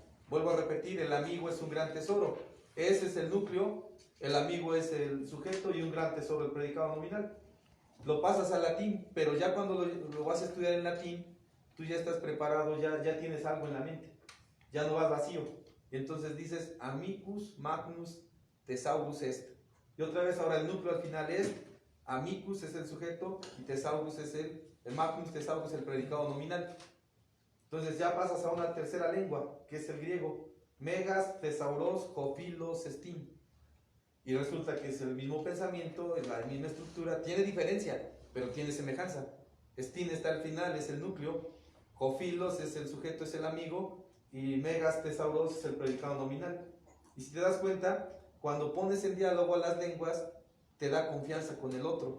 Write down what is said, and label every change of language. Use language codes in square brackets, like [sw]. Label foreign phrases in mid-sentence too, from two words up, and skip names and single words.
[es] Vuelvo a repetir: el amigo es un gran tesoro. Ese es el núcleo, el amigo es el sujeto y un gran tesoro el predicado nominal. Lo pasas al latín, pero ya cuando lo vas a estudiar en latín, tú ya estás preparado, ya tienes algo en la mente, ya no vas vacío. Y entonces dices [la] amicus magnus thesaurus est. [es] Y otra vez ahora el núcleo al final es amicus es el sujeto y thesaurus es el [la] magnus thesaurus [es] el predicado nominal. Entonces ya pasas a una tercera lengua, que es el griego. [el] μέγας θησαυρὸς ὁ φίλος ἐστίν. [es] Y resulta que es el mismo pensamiento, es la misma estructura, tiene diferencia, pero tiene semejanza. Estin está al final, es el núcleo. Hofilos es el sujeto, es el amigo. Y [el] μέγας θησαυρὸς [es] es el predicado nominal. Y si te das cuenta, cuando pones en diálogo a las lenguas, te da confianza con el otro.